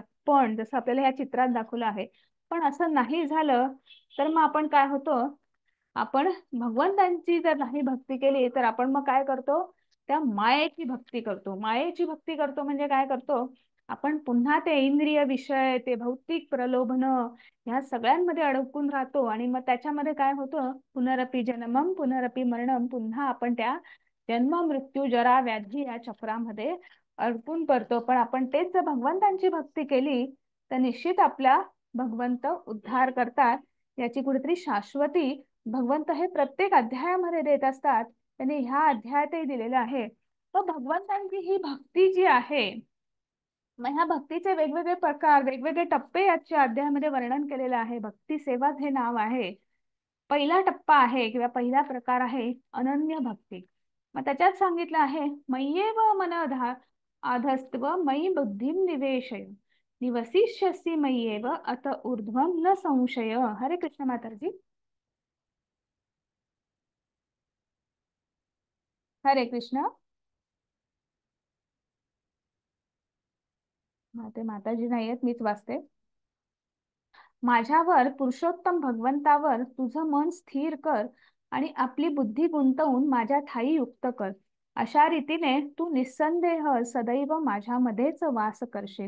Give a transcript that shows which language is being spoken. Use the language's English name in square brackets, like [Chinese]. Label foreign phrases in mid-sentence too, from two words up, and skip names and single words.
[Marathi] पण जसं आपल्याला ह्या चित्रात दाखवलं आहे, पण असं नाही झालं तर मग आपण काय होतो, आपण भगवंतांची जर नाही भक्ती केली तर आपण मग काय करतो, त्या मायेची भक्ती करतो. मायेची भक्ती करतो म्हणजे काय करतो, आपण पुन्हा ते इंद्रिय विषय, ते भौतिक प्रलोभन ह्या सगळ्यांमध्ये अडकून राहतो आणि मग त्याच्यामध्ये काय होतं, [Sanskrit] पुनरपी जन्मम पुनरपी मरणम, [Marathi] पुन्हा आपण त्या जन्म मृत्यू जरा व्याधी या चक्रामध्ये अडकून पडतो. पण आपण तेच जर भगवंतांची भक्ती केली तर निश्चित आपला भगवंत उद्धार करतात. याची कुठेतरी शाश्वती भगवंत हे प्रत्येक अध्यायामध्ये देत असतात. त्यांनी ह्या अध्यायातही दिलेलं आहे. तर भगवंतांची ही भक्ती जी आहे, मग ह्या भक्तीचे वेगवेगळे प्रकार, वेगवेगळे टप्पे याच्या अध्यायामध्ये वर्णन केलेलं आहे. भक्ती सेवाच हे नाव आहे. पहिला टप्पा आहे किंवा पहिला प्रकार आहे अनन्य भक्ती. मग त्याच्यात सांगितलं आहे, [Sanskrit] मय्येव मनधा आधस्त्व मयी बुद्धिम निवेशय निवसिष्यसि मय्येव अत ऊर्ध्वम न संशय. [Marathi] हरे कृष्ण माताजी. हरे कृष्ण. ते माताजी नाहीयेत, मीच वाचते. माझ्यावर पुरुषोत्तम भगवंतावर तुझं मन स्थिर कर आणि आपली बुद्धी गुंतवून माझ्या ठाई युक्त कर. अशा रीतीने तू निस्संदेह सदैव माझ्यामध्येच वास करशील.